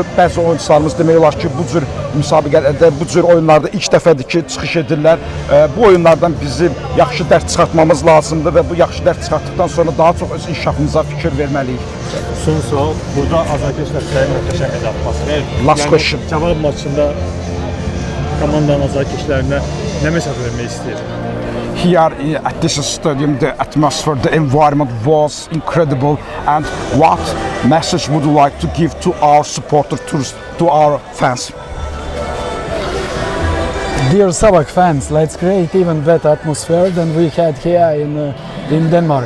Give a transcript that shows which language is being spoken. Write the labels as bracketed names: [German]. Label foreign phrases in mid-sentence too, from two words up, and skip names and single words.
[Azerbaijani] Bəzi oyuncularımız demək olar ki, bu cür müsabiqələrdə, bu cür oyunlarda ilk dəfədir ki, çıxış edirlər. Bu oyunlardan bizim yaxşı dərs çıxartmamız lazımdır və bu yaxşı dərs çıxartdıqdan sonra daha çox öz inkişafımıza fikir verməliyik. Son sual, burada azarkeşlər sizə möhtəşəm bir atmosfer. [English] Last question. [Azerbaijani] Cavab maçında komandanın azarkeşlərinə nə mesaj vermək istəyir? [English] Here at this stadium, the atmosphere, the environment was incredible. And what message would you like to give to our supporters, to our fans? Dear Sabak fans, let's create even better atmosphere than we had here in Denmark.